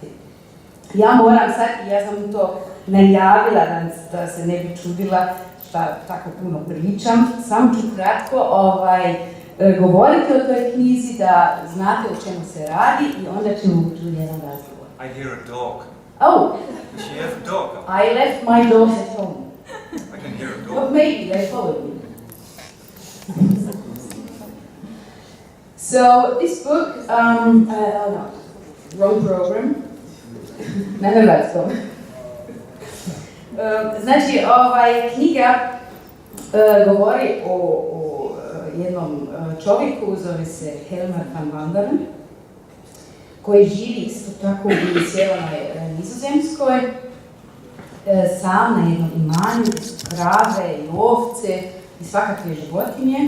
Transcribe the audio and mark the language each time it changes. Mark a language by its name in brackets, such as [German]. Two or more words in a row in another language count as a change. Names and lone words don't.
[Croatian] Ja moram sad, ja sam to najavila da se ne bi čudila šta tako puno pričam, samo ću kratko govoriti o toj knjizi da znate o čemu se radi i onda ćemo ući u jedan razgovor. [English] I hear a dog. Oh! Does she have a dog? I left my dogs at home. I can hear a dog. But maybe they followed me. So this book, no, wrong program. [Croatian] Na hrvatskom. Znači, knjiga govori o jednom čovjeku, zove se Gerbrand Bakker, koji živi isto tako u sjevernoj Nizozemskoj, sam na jednom imanju, krave i ovce i svakakve životinje.